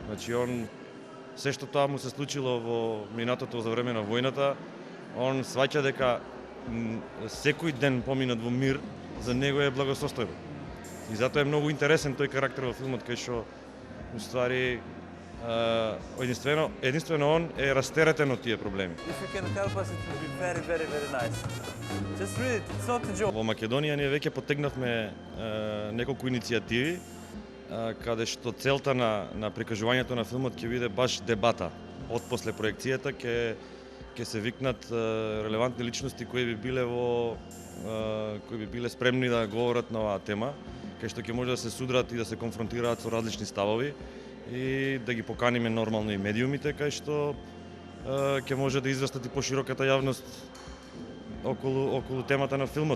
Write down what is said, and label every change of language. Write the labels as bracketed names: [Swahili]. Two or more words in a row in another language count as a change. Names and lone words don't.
[Macedonian] Значи он се што тоа му се случило во минатото за време на војната, он сваќа дека секој ден поминат во мир за него е благосостојба. И затоа е многу интересен тој карактер во филмот, кај што уствари единствено он е растеретен од тие проблеми. [English] If you can help us, it would be very, very, very nice. Just read it, it's not a joke. [Macedonian] Во Македонија ние веќе потегнавме неколку иницијативи каде што целта на прикажувањето на филмот ќе биде баш дебата. Од после проекцијата ќе се викнат релевантни личности кои би биле спремни да говорат на оваа тема, кај што ќе може да се судрат и да се конфронтираат со различни ставови и да ги поканиме нормално и медиумите, кај што ќе може да известат и пошироката јавност околу темата на филмот.